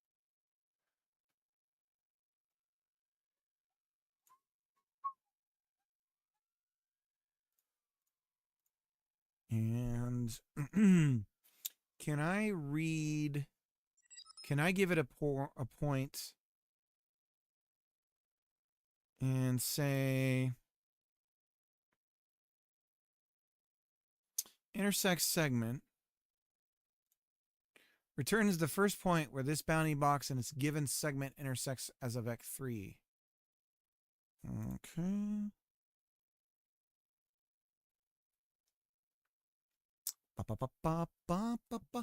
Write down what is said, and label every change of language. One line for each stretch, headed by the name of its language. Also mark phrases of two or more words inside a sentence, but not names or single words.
English: And can I give it a point and say intersect segment Returns the first point where this bounding box and its given segment intersects as a vec 3. Okay. Ba, ba, ba, ba, ba, ba, ba.